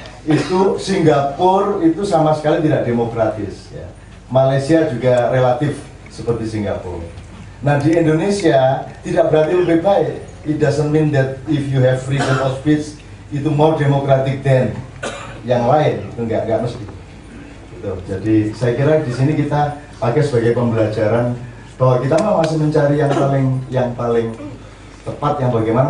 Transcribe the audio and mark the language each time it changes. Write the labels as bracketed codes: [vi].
[id] Itu Singapura itu sama sekali tidak demokratis ya. Malaysia juga relatif seperti Singapura. Nah di Indonesia tidak berarti lebih baik. [en] It doesn't mean that if you have freedom of speech itu more democratic than [id] yang lain. Itu enggak mesti. Gitu. Jadi saya kira di sini kita pakai sebagai pembelajaran bahwa kita masih mencari yang paling tepat, yang bagaimana.